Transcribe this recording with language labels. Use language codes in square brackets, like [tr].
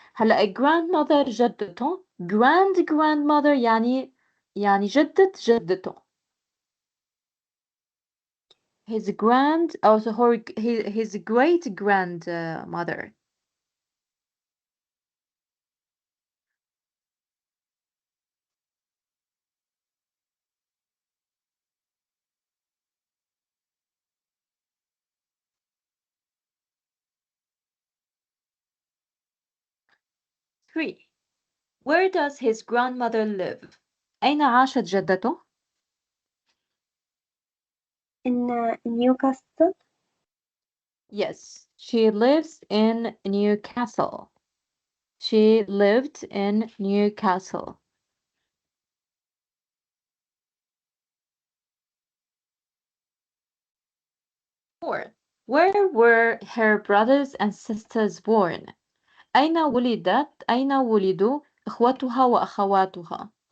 [ar] هلا grandmother جدته. grandmother يعني جدته. [en] His his great grandmother. Three. Where does his grandmother live? [ar] أين عاشت جدته? [en] in Newcastle. Yes, she lives in Newcastle. She lived in Newcastle. 4. Where were her brothers and sisters born? [ar] أين ولدوا إخوتها وأخواتها?